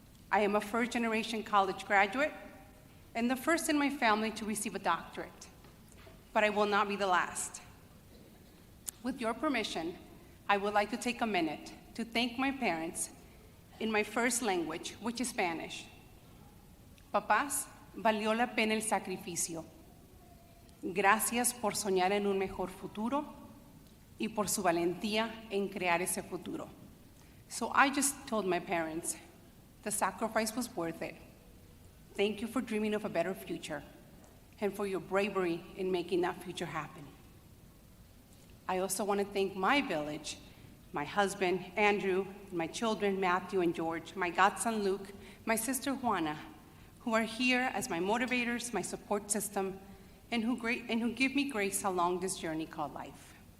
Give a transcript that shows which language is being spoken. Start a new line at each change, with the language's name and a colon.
English: I am a first-generation college graduate and the first in my family to receive a doctorate, but I will not be the last. With your permission, I would like to take a minute to thank my parents in my first language, which is Spanish.
Spanish: Papás, valió la pena el sacrificio. Gracias por soñar en un mejor futuro y por su valentía en crear ese futuro.
English: So I just told my parents, the sacrifice was worth it. Thank you for dreaming of a better future and for your bravery in making that future happen. I also want to thank my village, my husband, Andrew, my children, Matthew and George, my godson, Luke, my sister, Juana, who are here as my motivators, my support system, and who give me grace along this journey called life.